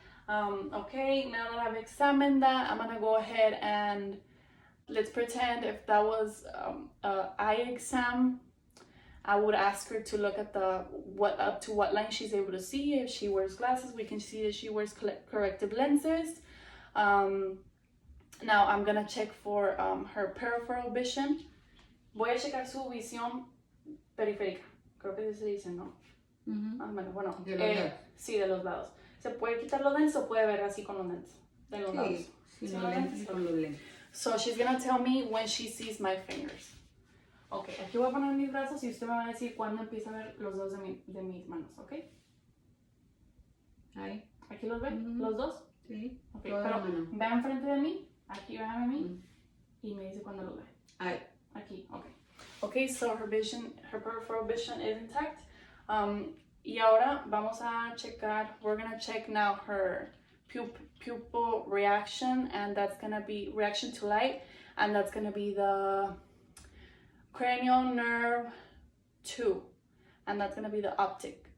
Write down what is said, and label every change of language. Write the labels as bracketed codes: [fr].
[en] Okay, now that I've examined that, I'm gonna go ahead and let's pretend if that was an eye exam. I would ask her to look at up to what line she's able to see. If she wears glasses, we can see that she wears corrective lenses. Now I'm gonna check for her peripheral vision. [es] Voy a checar su visión periférica. Creo que se dice, ¿no? Bueno, de los lados. Sí, de los lados. ¿Se puede quitar los lentes o puede ver así con los lentes? De los lados. Sí, los lentes con los lentes. [en] So she's gonna tell me when she sees my fingers. [es] Ok, aquí voy a poner mis brazos y usted me va a decir cuándo empieza a ver los dedos de mis manos, ¿ok? Ahí. ¿Aquí los ve? ¿Los dos? Sí. Ok, pero vea enfrente de mí, aquí véame a mí y me dice cuándo los ve. Ahí. Aquí, ok. [en] Okay, so her peripheral vision is intact. [es] Y ahora vamos a checar, [en] we're gonna check now her pupil reaction, and that's gonna be reaction to light, and that's gonna be the cranial nerve 2, and that's gonna be the optic.